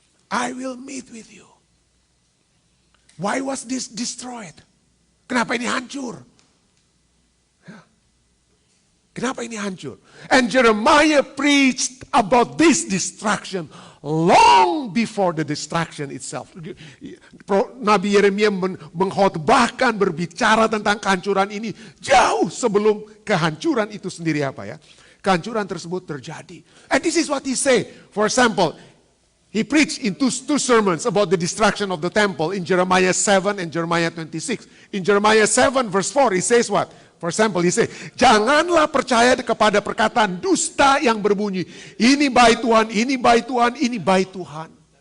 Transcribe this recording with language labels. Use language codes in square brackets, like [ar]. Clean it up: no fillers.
[en] I will meet with you. Why was this destroyed? [id] Kenapa ini hancur? Kenapa ini hancur? [en] And Jeremiah preached about this destruction long before the destruction itself. [id] Nabi Yeremia mengkhotbahkan, berbicara tentang kehancuran ini jauh sebelum kehancuran itu sendiri kehancuran tersebut terjadi. [en] And this is what he said. For example, he preached in two sermons about the destruction of the temple in Jeremiah 7 and Jeremiah 26. In Jeremiah 7 verse 4 he says what? For example, he says, [id] janganlah percaya kepada perkataan dusta yang berbunyi, ini bait Tuhan, ini bait Tuhan, ini bait Tuhan.